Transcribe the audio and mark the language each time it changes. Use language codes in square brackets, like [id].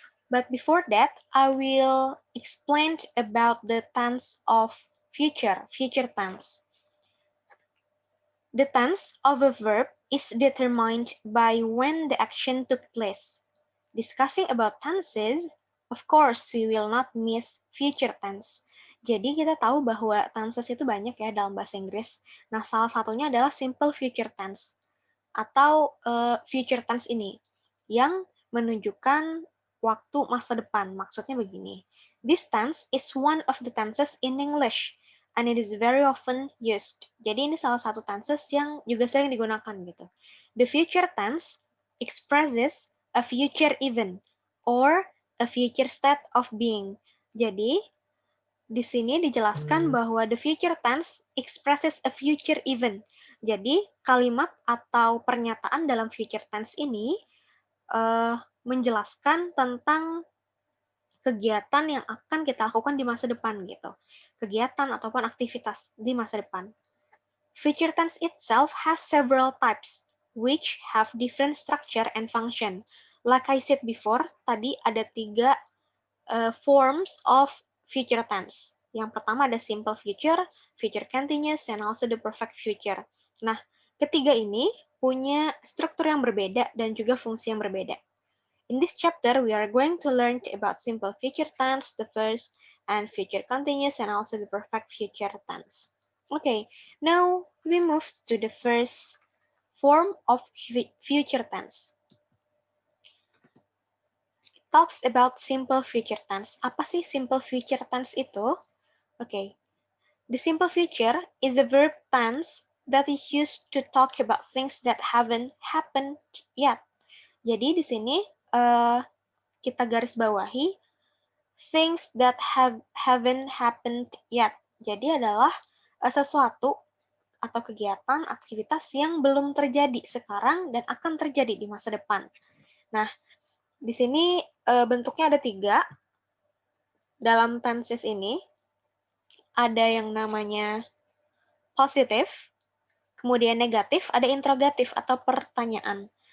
[en] But before that, I will explain about the tense of future tense. The tense of a verb is determined by when the action took place. Discussing about tenses, of course, we will not miss future tense. [id] Jadi kita tahu bahwa tenses itu banyak ya dalam bahasa Inggris. Nah, salah satunya adalah simple future tense. Atau future tense ini yang menunjukkan waktu masa depan. Maksudnya begini. [en] This tense is one of the tenses in English and it is very often used. [id] Jadi ini salah satu tenses yang juga sering digunakan gitu. [en] The future tense expresses a future event or a future state of being. [id] Jadi di sini dijelaskan bahwa [en] the future tense expresses a future event. [id] Jadi, kalimat atau pernyataan dalam future tense ini menjelaskan tentang kegiatan yang akan kita lakukan di masa depan gitu. Kegiatan ataupun aktivitas di masa depan. [en] Future tense itself has several types which have different structure and function. Like I said before, [id] tadi ada tiga [en] forms of future tense. [id] Yang pertama ada [en] simple future, future continuous, and also the perfect future. [id] Nah, ketiga ini punya struktur yang berbeda dan juga fungsi yang berbeda. [en] In this chapter, we are going to learn about simple future tense, the first, and future continuous, and also the perfect future tense. Okay, now we move to the first form of future tense. Talks about simple future tense. [id] Apa sih [en] simple future tense itu? Okay. The simple future is a verb tense that is used to talk about things that haven't happened yet. [id] Jadi di sini kita garis bawahi [en] things that haven't happened yet. [id] Jadi adalah sesuatu atau kegiatan, aktivitas yang belum terjadi sekarang dan akan terjadi di masa depan. Nah, di sini bentuknya ada tiga. Dalam tenses ini, ada yang namanya positif, kemudian negatif, ada interrogatif atau pertanyaan.